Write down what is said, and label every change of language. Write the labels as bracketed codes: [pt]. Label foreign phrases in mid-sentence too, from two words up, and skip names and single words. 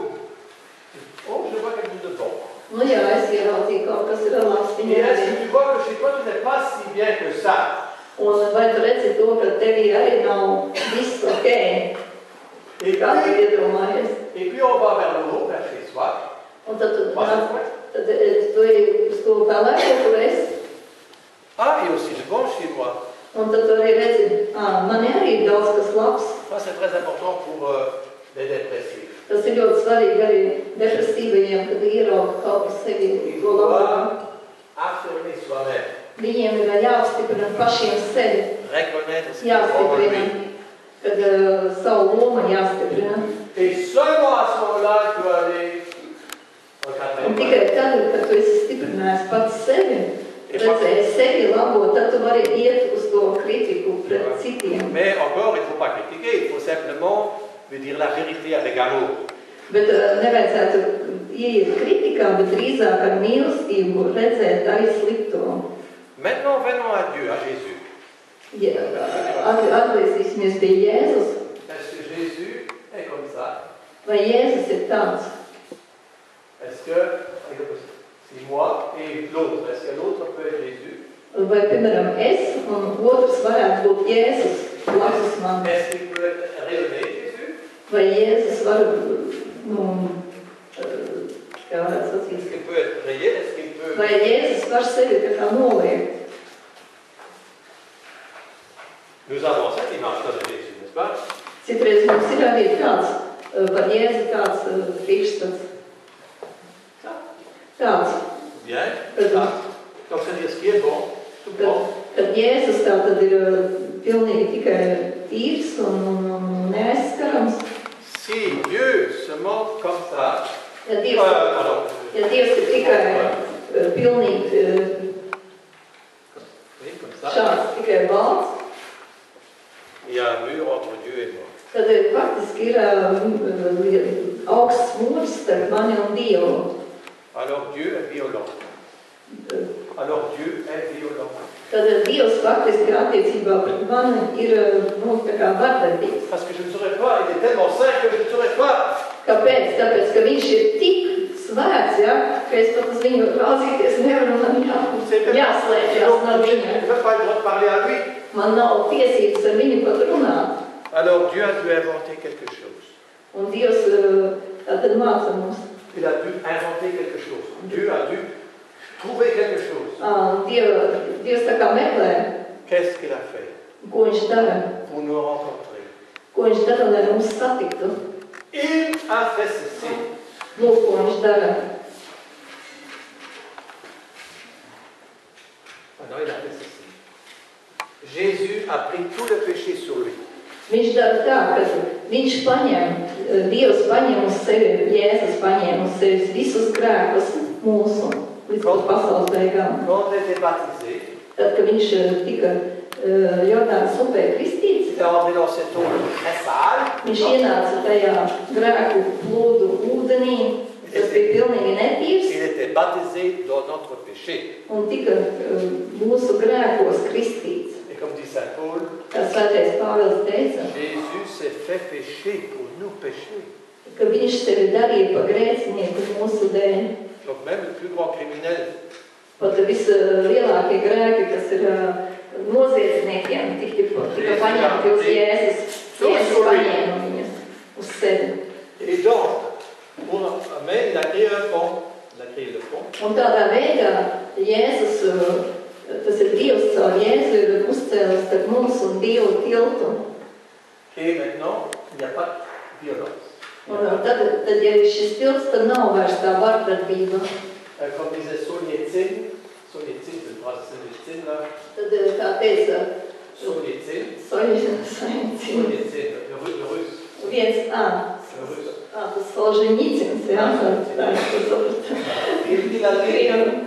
[fr] Oh, je vois quelque chose de bon. [lv] Nu jā, es ieraudzīju kaut kas ir labs [fr] Et [lv] viņai [fr] est-ce [lv] arī. [fr] que tu vois que chez toi, tu n'es pas si bien que ça? [lv] Un vai tu redzi to, ka tevī arī nav viss ok, kā tu iedomājies? [fr] Et puis on va vers le haut, vers chez soi. [lv] Un tad tu ej uz to pelēko, kur es. [fr] Ah, il y a aussi du bon chez moi. [lv] Un tad tu arī redzi, man arī ir daudz kas labs. [fr] Ça, c'est très important pour les dépressifs. [lv] Tas ir ļoti svarīgi arī depresīvajiem, kad ierauga kaut kas sevi to labāk. [fr] Affirmer soi-même. [lv] Viņiem ir jāapstiprina pašiem sevi. [fr] Reconnaître ce qui est bon en [lv] Jāstiprina, [fr] lui. [lv] kad savu lomu jāstiprina. [fr] Et seulement à ce moment-là, il peut aller en [lv] tad, kad tu esi stiprinājis pats sevi, redzējis sevi labo, tad tu vari iet uz to kritiku pret citiem. [fr] Mais encore, il ne faut pas critiquer, il faut simplement lui dire la vérité avec amour. [lv] Bet nevajadzētu ieiet kritikā, bet drīzāk ar mīlestību redzēt arī slikto. [fr] Maintenant, venons à Dieu, à Jésus. [lv] Ja, atgriezīsimies pie Jēzus. [fr] Est-ce que Jésus est comme ça? [lv] Vai Jēzus ir tāds? [fr] Est-ce que, si moi et l'autre, est-ce que l'autre peut être Jésus? [lv] Vai, piemēram, es un otrs varētu būt Jēzus blakus man? [fr] Est-ce qu'il peut rayonner, Jésus? [lv] Vai Jēzus var, kā varētu sacīt? [fr] Est-ce qu'il peut être rayé? Est-ce qu'il peut... [lv] Vai Jēzus var sevi tā kā noliekt? [fr] Nous avons cette image-là de Jésus, n'est-ce pas? [lv] Citreiz mums ir arī kāds, par Jēzu kāds priekšstats. Tāds. [fr] Bien. Donc, c'est-à-dire ce qui est bon, tout bon. [lv] Kad Jēzus tā tad ir pilnīgi tikai tīrs un neaizskarams. [fr] Si Dieu se montre comme ça, [lv] Ja Dievs ir tikai pilnīgi šāds, tikai balts, [fr] il y a un mur entre Dieu et moi. [lv] tad faktiski ir augsts mūrs starp mani un Dievu. [fr] Alors Dieu est violent. Alors Dieu est violent. [lv] Tad Dievs faktiski attiecībā pret mani ir tā kā vardarbīgs. [fr] Parce que je ne saurais pas, il est tellement saint que je ne saurais pas. [lv] Kāpēc? Tāpēc, ka viņš ir tik svēts, ja, ka es pat uz viņu raudzīties nevaru, man jāslēpjas no viņa. Man nav tiesības ar viņu pat runāt. [fr] Alors Dieu a dû inventer quelque chose. [lv] Un Dievs tātad māca mums. [fr] Il a dû inventer quelque chose. Dieu a dû trouver quelque chose. [lv] Dievs tā kā meklē. [fr] Qu'est-ce qu'il a fait? [lv] Ko viņš dara? [fr] Pour nous rencontrer. [lv] Ko viņš dara, lai mums satiktu? [fr] Il a fait ceci. [lv] Lūk, ko viņš dara. [fr] Non, il a fait ceci. Jésus a pris tout le péché sur lui. [lv] Viņš dara tā, ka viņš Dievs paņem uz sevi, Jēzus paņem uz sevi visus grēkus mūsu līdz pasaules beigām. [fr] Quand il était baptisé, [lv] Tad, kad viņš tika Jordānas upē kristīts, viņš ienāca tajā grēku plūdu ūdenī, tas bija pilnīgi netīrs, [fr] il était baptisé dans notre péché. [lv] un tika mūsu grēkos kristīts. [fr] Et comme dit Saint Paul, [lv] Kā svētais Pāvils teica, [fr] Jésus s'est fait pécher pour nous pécher. [lv] ka viņš sevi darīja pa grēcinieku mūsu dēļ. [fr] Donc même le plus grand criminel, [lv] Pat vislielākie grēki, kas ir noziedzniekiem, tika paņemti uz Jēzus. Jēzus paņēma viņus uz sevi. [fr] et donc, mais il a créé un pont. Il a créé le pont. [lv] Un tādā veidā Jēzus, tas ir Dievs caur Jēzu, ir uzcēlis starp mums un Dievu tiltu. [fr] Et maintenant, il n'y a pas de violence. [lv] Un tad, ja ir šis tilts, tad nav vairs tā vardarbība. [fr] Comme disait Solzhenitsyn, là. [lv] Tad, kā teica, Solzhenitsyn, Solzhenitsyn, [fr] le russe. [lv] viens, [fr] Le russe. [lv] tas Solzhenitsins, jā, [fr] Il dit la ligne,